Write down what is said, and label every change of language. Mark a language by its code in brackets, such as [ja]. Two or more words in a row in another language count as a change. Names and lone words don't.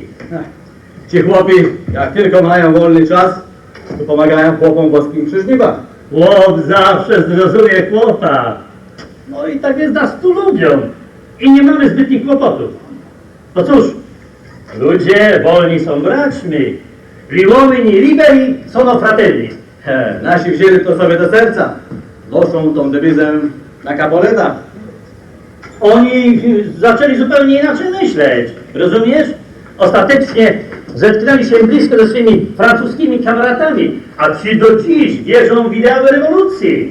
[pl] Ci chłopi, jak tylko mają wolny czas, to pomagają chłopom boskim przy żniwach. Chłop zawsze zrozumie chłopa. No i tak jest nas tu lubią. I nie mamy zbytnich kłopotów. No cóż, ludzie wolni są braćmi. [it] Gli uomini liberi sono fratelli. [pl] Nasi wzięli to sobie do serca. Noszą tą dewizę na kapoletach. Oni zaczęli zupełnie inaczej myśleć, rozumiesz? Ostatecznie zetknęli się blisko ze swymi francuskimi kamratami, a ci do dziś wierzą w ideały rewolucji.